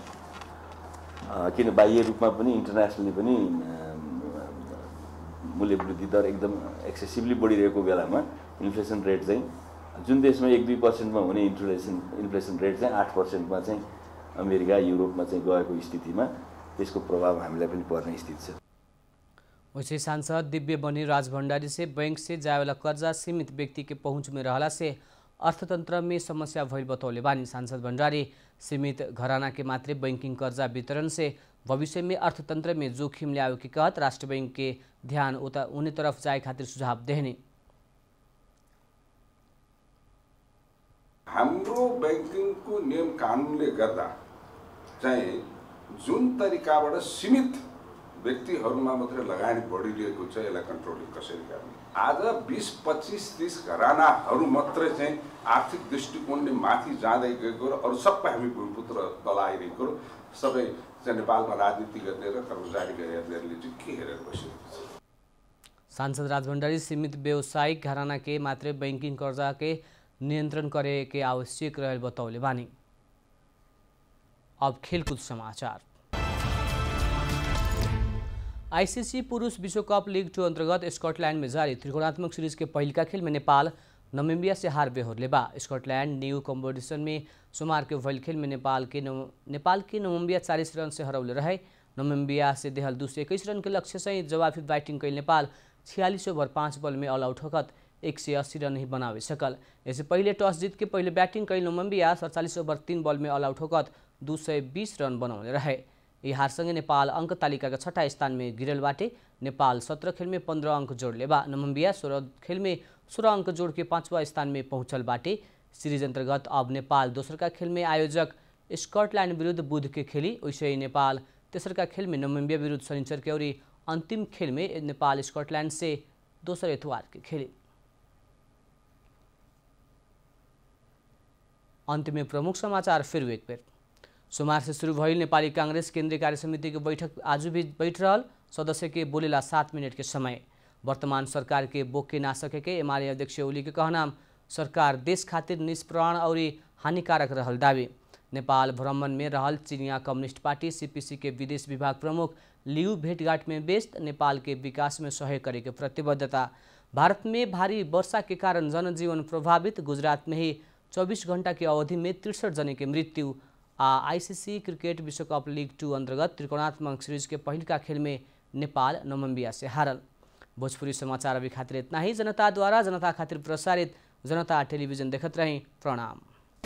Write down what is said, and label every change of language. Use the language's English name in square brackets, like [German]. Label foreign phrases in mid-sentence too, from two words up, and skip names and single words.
[Nepali] किन बाह्य रूपमा पनि इन्टरनेसनली पनि मूल्य वृद्धि दर एकदम एक्सेसिभली बढिरहेको बेलामा [English] inflation rate [Nepali] चाहिँ जुन देशमा 1-2% मा हुने [English] inflation rate [Nepali] चाहिँ 8% मा चाहिँ अमेरिका युरोपमा चाहिँ गएको स्थितिमा त्यसको प्रभाव हामीलाई पनि पर्ने स्थिति छ। [Bhojpuri] वैसे सांसद दिव्य बनी राज भंडारी से बैंक से जाए वाला कर्जा सीमित व्यक्ति के पहुंच में रहला से अर्थतंत्र में समस्या भइल बतौले बानी। सांसद भंडारी सीमित घराना के मात्रे बैंकिंग कर्जा वितरण से भविष्य में अर्थतंत्र में जोखिम ल्यायो के कहत राष्ट्र बैंक के ध्यान उता उन्हीं तरफ जाए खातिर सुझाव देहने। [Nepali] हाम्रो बैंकिङको नियम कानुनले गर्दा चाहिँ जुन तरिकाबाट सीमित व्यक्तिहरूमा मात्रै लगानी बढिरहेको छ यसलाई कन्ट्रोलिङ कसरी गर्ने। आज 20, 25, 30 घरानाहरू मात्रै चाहिँ आर्थिक दृष्टिकोणले माथि जाँदै गएको र अरू सबै हामी भूमिपुत्र तल आइरहेको र सबै चाहिँ नेपालमा राजनीति गर्ने र कर्मचारी हेर्नेहरूले चाहिँ के हेरेर बसिरहेको छ। [Bhojpuri] सांसद राज भंडारी सीमित व्यवसायिक घराना के मात्रै बैंकिंग कर्जा के नियंत्रण करे के आवश्यक रहे बतौले बानी। अब खेलकूद समाचार। आईसीसी पुरुष विश्वकप लीग 2 अंतर्गत स्कॉटलैंड में जारी त्रिकोणात्मक सीरीज के पहले खेल में नेपाल नमीबिया से हार बेहोरले बा। स्कॉटलैंड न्यू कम्पिटिशन में सोमवार के भइल खेल में नेपाल के नमीबिया 40 रन से हरौले रहे। नमीबिया से देहल 221 रन के लक्ष्य से जवाबी बैटिंग कैल नेपाल 46 ओवर 5 बॉल में [English] all out [Bhojpuri] होकर 180 रन ही बनावे सकल। इससे पहले टॉस जीत के पहले बैटिंग कैल नमीबिया 47 ओवर 3 बॉल में [English] all out [Bhojpuri] होकर 220 रन बनाउने रहे। [Nepali] यी हारसँगै [Bhojpuri] नेपाल अंक तालिका का 6ठा स्थान में गिरल बाटे। नेपाल 17 खेल में 15 अंक जोड़ले बा। नमीबिया 16 खेल में 16 अंक जोड़ के 5वां स्थान में पहुंचल बाटे। सीरीज अंतर्गत अब नेपाल दोसर का खेल में आयोजक स्कॉटलैंड विरुद्ध बुध के खेली। वैसे ही नेपाल तेसर का खेल में नमीबिया विरुद्ध शनिचर के और अंतिम खेल में नेपाल स्कॉटलैंड से दोसर इतवार के खेली। अंत में प्रमुख समाचार फिर एक बेर। सोमवार से शुरू भइल नेपाली कांग्रेस केंद्रीय कार्य समिति की बैठक आज भी बैठ रहल। सदस्य के बोलेला 7 मिनट के समय। वर्तमान सरकार के बोके ना सके के एमाले अध्यक्ष ओली के कहनाम सरकार देश खातिर निष्प्राण और हानिकारक रहल दावी। नेपाल भ्रमण में रहल चीनिया कम्युनिस्ट पार्टी सीपीसी के विदेश विभाग प्रमुख लियू भेंटघाट में व्यस्त। नेपाल के विकास में सहयोग करे के प्रतिबद्धता। भारत में भारी वर्षा के कारण जनजीवन प्रभावित। गुजरात में ही 24 घंटा की अवधि में 63 जने की मृत्यु। आईसीसी क्रिकेट विश्वकप लीग 2 अंतर्गत त्रिकोणात्मक सीरीज के पहले का खेल में नेपाल नमीबिया से हारल। भोजपुरी समाचार अभी खातिर इतना ही। जनता द्वारा जनता खातिर प्रसारित जनता टेलीविजन देखत रही। प्रणाम।